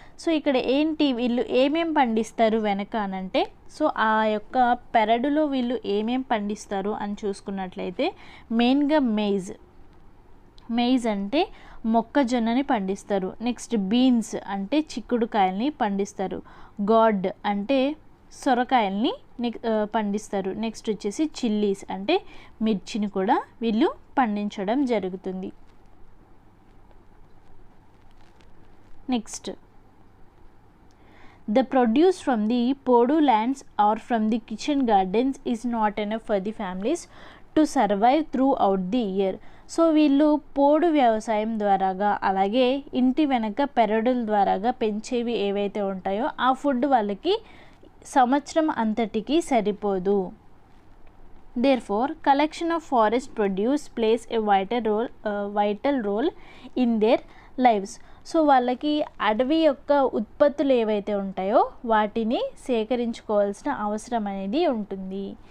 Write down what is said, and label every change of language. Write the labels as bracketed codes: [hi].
[te] So ఇక్కడ ఏంటి వీళ్ళు ఏమేం పండిస్తారు వెనక అనంటే, సో ఆ యొక్క పెరడులో వీళ్ళు ఏమేం పండిస్తారు అని చూసుకున్నట్లయితే మెయిన్గా మెయిజ్ అంటే మొక్కజొన్నని పండిస్తారు. నెక్స్ట్ బీన్స్ అంటే చిక్కుడుకాయల్ని పండిస్తారు. గాడ్ అంటే సొరకాయల్ని పండిస్తారు. నెక్స్ట్ వచ్చేసి చిల్లీస్ అంటే మిర్చిని కూడా వీళ్ళు పండించడం జరుగుతుంది. [en] Next the produce from the Podu lands or from the kitchen gardens is not enough for the families to survive throughout the year. [te] So వీళ్ళు పోడు వ్యవసాయం ద్వారాగా అలాగే ఇంటి వెనక పెరడుల ద్వారాగా పెంచేవి ఏవైతే ఉంటాయో ఆ ఫుడ్ వాళ్ళకి సంవత్సరం అంతటికి సరిపోదు. [en] Therefore, collection of forest produce plays a vital role in their lives. [te] So వాళ్ళకి అడవి యొక్క ఉత్పత్తులు ఏవైతే ఉంటాయో వాటిని సేకరించుకోవాల్సిన అవసరం అనేది ఉంటుంది.